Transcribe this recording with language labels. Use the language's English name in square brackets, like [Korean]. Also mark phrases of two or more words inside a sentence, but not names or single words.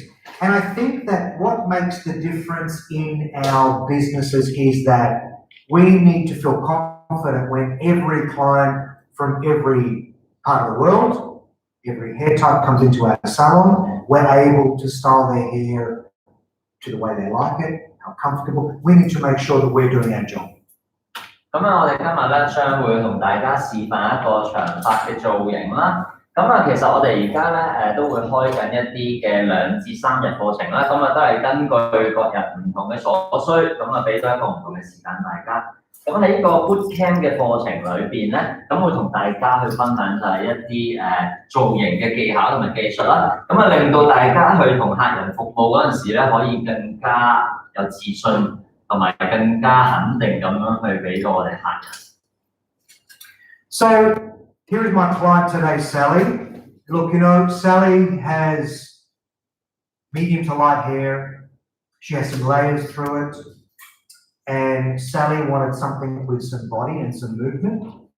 [English] And I think that what makes the difference in our businesses is that we need to feel confident when every client from every part of the world, every hair type comes into our salon, we're able to style their hair to the way they like it, how comfortable. We need to make sure that we're doing our job. [Cantonese] 咁啊，我哋今日咧將會同大家示範一個長髮嘅造型啦。咁啊，其實我哋而家咧都會開緊一啲嘅2至3日課程啦。咁啊，都係根據各日唔同嘅所需，咁啊俾咗一個唔同嘅時間大家。咁喺呢個 bootcamp 嘅課程裏邊咧，咁會同大家去分享就係一啲造型嘅技巧同埋技術啦。咁啊，令到大家去同客人服務嗰陣時咧，可以更加有自信。同埋更加肯定咁樣去俾到我哋客人。 [English] So here is my client today, Sally. Look, you know, Sally has medium to light hair. She has some layers through it. And Sally wanted something with some body and some movement.